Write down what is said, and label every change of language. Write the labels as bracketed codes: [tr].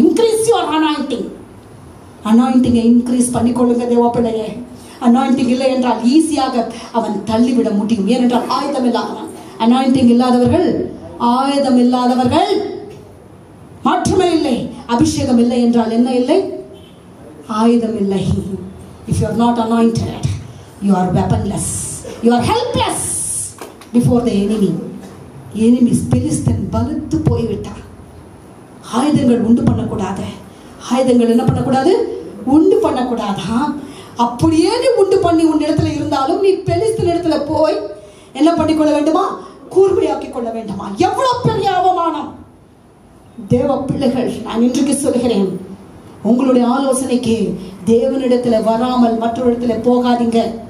[en] Increase your anointing. [ta] அனாயிண்டிங்கை increase பண்ணிக்கொள்ளுங்க தேவ பிள்ளையே. அனாயிண்டிங் இல்லை என்றால் ஈஸியாக அவன் தள்ளிவிட முடியும். ஏனென்றால் ஆயுதம் இல்லாதவன். அனாயிண்டிங் இல்லாதவர்கள், ஆயுதம் இல்லாதவர்கள் மாற்றமே இல்லை. அபிஷேகம் இல்லை என்றால் என்ன இல்லை? ஆயுதம் இல்லை. [en] If you are not anointed, you are weaponless, you are helpless before the enemy. [ta] Enemies பெலிஸ்தன் பலுத்து போய்விட்டான். ஆயுதங்கள் உண்டு பண்ணக்கூடாது. ஆயுதங்கள் என்ன பண்ணக்கூடாது? உண்டு பண்ணக்கூடாதா? அப்படியே நீ உண்டு பண்ணி உன் இடத்துல இருந்தாலும் நீ பெலிஸ்தன் இடத்துல போய் என்ன பண்ணிக்கொள்ள வேண்டுமா? கூர்மையாக்கி கொள்ள வேண்டுமா? எவ்வளவு பெரிய அவமானம்! தேவ பிள்ளைகள், நான் இன்றைக்கு சொல்கிறேன், உங்களுடைய ஆலோசனைக்கு தேவனிடத்துல வராமல் மற்றொரு இடத்துல போகாதீங்க.